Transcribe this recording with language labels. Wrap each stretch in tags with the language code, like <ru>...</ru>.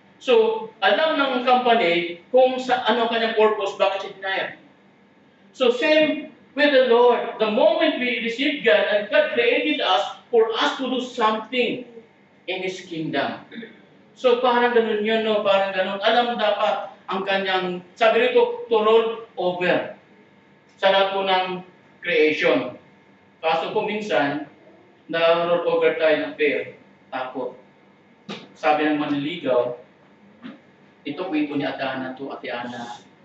<tl>So, alam ng company kung sa ano kanyang purpose, bakit siya dinayar.</tl> <en>So, same with the Lord. The moment we receive God, and God created us for us to do something in His kingdom.</en> <tl>So, parang ganun yun, no? Parang ganun. Alam dapat ang kanyang, sabi rito,</tl> <en>to roll over</en> <tl>sa lahat po ng creation. Kaso po minsan, na-roll over tayo ng fear, takot. Sabi ng manliligaw, ito kwento ni Adana to, Ate Ana.</tl>